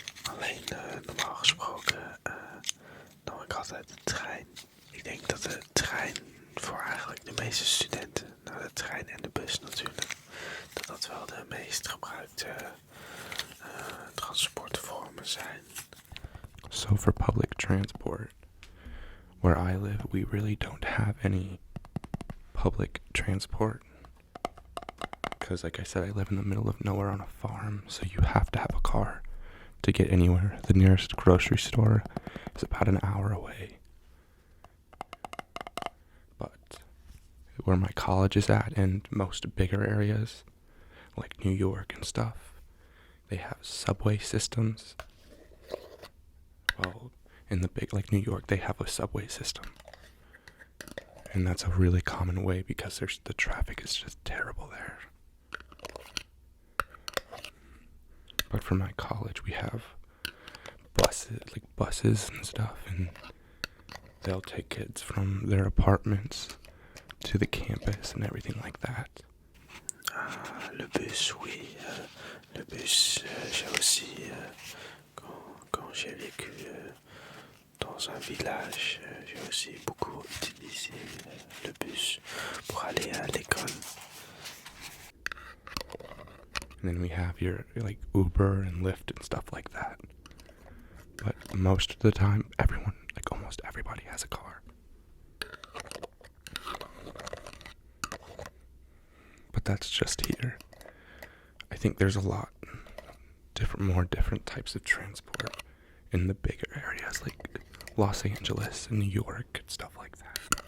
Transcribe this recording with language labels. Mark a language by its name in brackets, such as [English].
[Dutch] Alleen normaal gesproken nam ik altijd de trein. Ik denk dat de trein voor eigenlijk de meeste studenten, nou de trein en de bus natuurlijk, dat wel de meest gebruikte transportvormen zijn. [English] So for public transport, where I live, we really don't have any public transport Because, like I said, I live in the middle of nowhere on a farm, so you have to have a car to get anywhere. The nearest grocery store is about an hour away. But where my college is at and most bigger areas, like New York and stuff, they have subway systems. Well, in the big, like New York, they have a subway system. And that's a really common way because the traffic is just terrible there. But for my college, we have buses and stuff, and they'll take kids from their apartments to the campus and everything like that. [French] Le bus, oui. Le bus, j'ai aussi, quand j'ai vécu dans un village, j'ai aussi beaucoup utilisé le bus pour aller à l'école. [English] And then we have your like Uber and Lyft and stuff like that. But most of the time, almost everybody has a car. But that's just here. I think there's a lot more different types of transport in the bigger areas like Los Angeles and New York and stuff like that.